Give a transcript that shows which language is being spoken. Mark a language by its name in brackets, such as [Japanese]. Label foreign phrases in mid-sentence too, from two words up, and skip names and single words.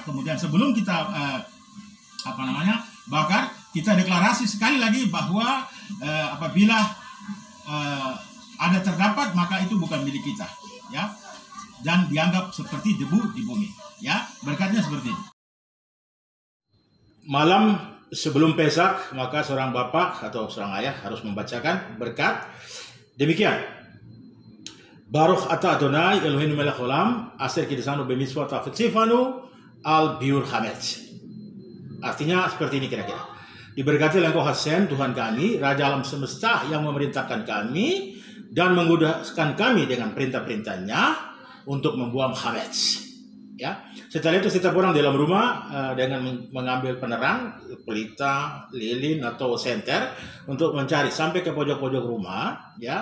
[Indonesian] Kemudian sebelum kita bakar, kita deklarasi sekali lagi bahwa apabila ada terdapat, maka itu bukan milik kita, ya, dan dianggap seperti debu di bumi, ya. Berkatnya seperti ini. Malam sebelum Pesak, maka seorang bapak atau seorang ayah harus membacakan berkat demikian: [Hebrew] ברוך אתה אדוני אלוהינו מלך עולם אשר קידשנו במצוות וציוונו על ביעור חמץ. [Indonesian] Artinya seperti ini kira-kira: diberkatilah Engkau Hashem, Tuhan kami, Raja alam semesta yang memerintahkan kami dan memudahkan kami dengan perintah-perintahnya untuk membuang hamet, ya. Setelah itu setiap orang dalam rumah dengan mengambil penerang, pelita, lilin atau senter untuk mencari sampai ke pojok-pojok rumah, ya.